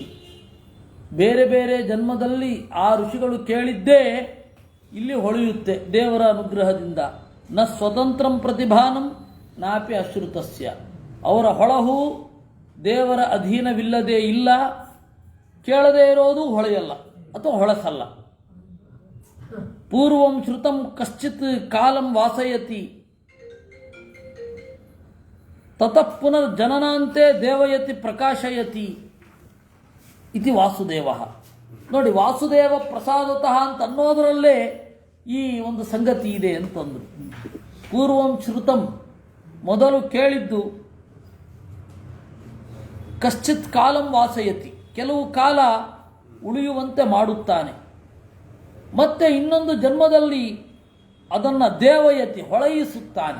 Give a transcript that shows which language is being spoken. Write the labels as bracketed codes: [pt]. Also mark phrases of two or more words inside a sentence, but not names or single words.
[kn] ಬೇರೆ ಬೇರೆ ಜನ್ಮದಲ್ಲಿ ಆ ಋಷಿಗಳು ಕೇಳಿದ್ದೇ ಇಲ್ಲಿ ಹೊಳೆಯುತ್ತೆ ದೇವರ ಅನುಗ್ರಹದಿಂದ. [sa] ನ ಸ್ವತಂತ್ರಂ ಪ್ರತಿಭಾನಂ ನಾಪಿ ಅಶ್ರುತಸ್ಯ. [kn] ಅವರ ಹೊಳಹು ದೇವರ ಅಧೀನವಿಲ್ಲದೆ ಇಲ್ಲ, ಕೇಳದೇ ಇರೋದು ಹೊಳೆಯಲ್ಲ ಅಥವಾ ಹೊಳಸಲ್ಲ. [sa] ಪೂರ್ವಂ ಶ್ರುತಂ ಕಶ್ಚಿತ್ ಕಾಲಂ ವಾಸಯತಿ ತತಃ ಪುನರ್ ಜನನಾಂತೆ ದೇವಯತಿ ಪ್ರಕಾಶಯತಿ ಇತಿ ವಾಸುದೇವ. [kn] ನೋಡಿ, ವಾಸುದೇವ ಪ್ರಸಾದತಃ ಅಂತ ಅನ್ನೋದರಲ್ಲೇ ಈ ಒಂದು ಸಂಗತಿ ಇದೆ ಅಂತಂದ್ರು. [sa] ಪೂರ್ವಂ ಶ್ರುತಂ, [kn] ಮೊದಲು ಕೇಳಿದ್ದು, [sa] ಕಶ್ಚಿತ್ ಕಾಲಂ ವಾಸಯತಿ, [kn] ಕೆಲವು ಕಾಲ ಉಳಿಯುವಂತೆ ಮಾಡುತ್ತಾನೆ, ಮತ್ತೆ ಇನ್ನೊಂದು ಜನ್ಮದಲ್ಲಿ ಅದನ್ನು ದೇವಯತಿ ಹೊಳೆಯಿಸುತ್ತಾನೆ.